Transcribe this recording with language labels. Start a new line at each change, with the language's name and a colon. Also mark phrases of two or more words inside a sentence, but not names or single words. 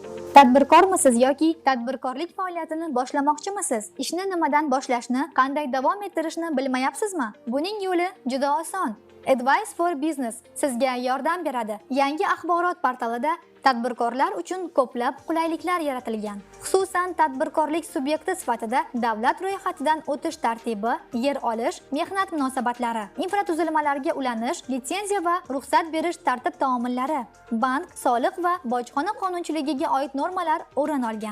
Uzbek: Tadbirkormisiz yoki tadbirkorlik faoliyatini boshlamoqchimisiz? Ishni nimadan boshlashni, qanday davom ettirishni bilmayapsizmi? Buning yo'li juda oson. Advice for Business sizga yordam beradi. Yangi axborot portalida tadbirkorlar uchun ko'plab qulayliklar yaratilgan. Xususan, tadbirkorlik subyekti sifatida davlat ro'yxatidan o'tish tartibi, yer olish, mehnat munosabatlari, infratuzilmalarga ulanish, litsenziya va ruxsat berish tartib-taomillari, bank, soliq va bojxona qonunchiligiga oid normalar o'rin olgan.